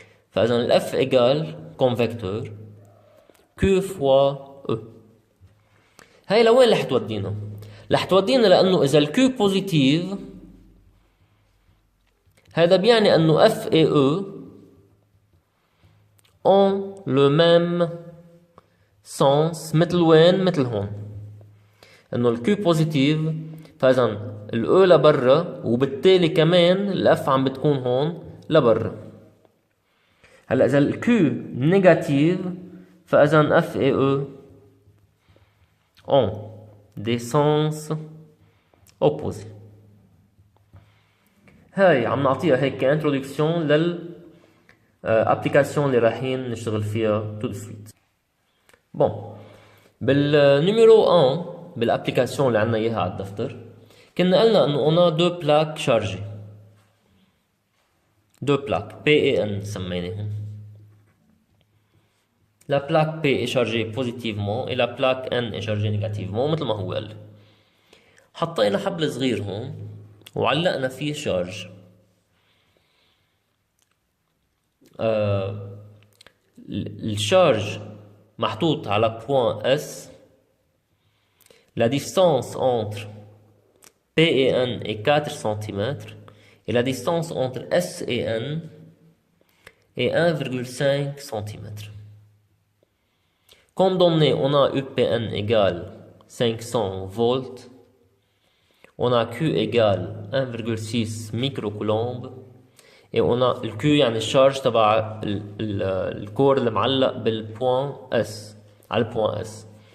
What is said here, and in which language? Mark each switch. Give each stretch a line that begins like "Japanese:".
Arabic: فإذا ال
French: F égale comme vecteur Q fois E.
Arabic: هاي لوين رح تودينا؟ رح تودينا لأنه إذا ال Q بوزيتيف هذا بيعني أنه
French: F et E ont le même sens
Arabic: مثل وين؟ مثل هون. أنه ال Q بوزيتيف فإذا ال E لبرا وبالتالي كمان ال F عم بتكون هون لبرا. هلا إذا ال
French: Q négative فإذا F et E ont des sens opposés.
Arabic: هاي عم نعطيها هيك كإنترودكسيون للأبليكاسيون اللي رايحين نشتغل فيها
French: tout de suite.
Arabic: بون بالنيميرو 1 بالأبليكاسيون اللي عنا إياها على الدفتر كنا قلنا إنه
French: on a deux plaques chargées. Deux plaques P et N سميناهم. La plaque P est chargée positivement et la plaque N est chargée négativement
Arabic: مثل ما هو قال. حطينا حبل صغير هون وعلقنا فيه شارج. الشارج محطوط على point S.
French: La distance entre P et N est 4 cm et la distance entre S et N est 1,5 cm. Comme donné, on a UPN égale 500 volts, on a Q égale 1,6 microcoulomb et on a le Q
Arabic: يعني الشارج تبع الكور المعلق بالبوان S
French: à le point S.